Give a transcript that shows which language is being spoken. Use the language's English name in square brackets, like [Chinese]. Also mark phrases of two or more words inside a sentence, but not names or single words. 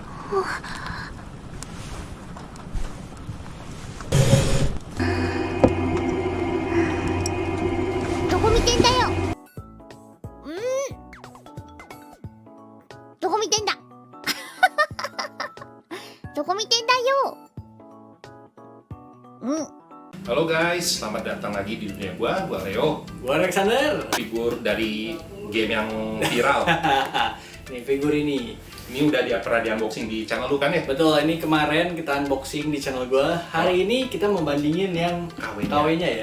[Japanese] どこ見てんだよ。どこ見てんだ。どこ見てんだよ。 [Indonesian] Halo guys, selamat datang lagi di dunia gua Leo. Gua Alexander. Figur dari game yang viral. Nih figur ini. Ini udah pernah di unboxing di channel lu kan ya? Betul, ini kemarin kita unboxing di channel gua. Hari ini kita mau bandingin yang KW-nya ya.